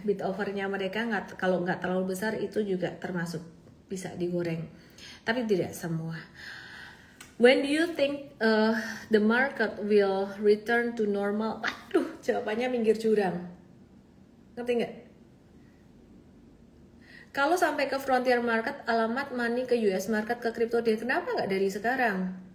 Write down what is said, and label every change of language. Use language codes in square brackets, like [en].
[id] Bid offernya mereka kalau nggak terlalu besar itu juga termasuk bisa digoreng. Tapi tidak semua. [en] When do you think the market will return to normal? [id] Aduh, jawabannya minggir jurang. Ngerti nggak? Kalau sampai ke frontier market, alamat money ke US market, ke crypto dia. Kenapa nggak dari sekarang?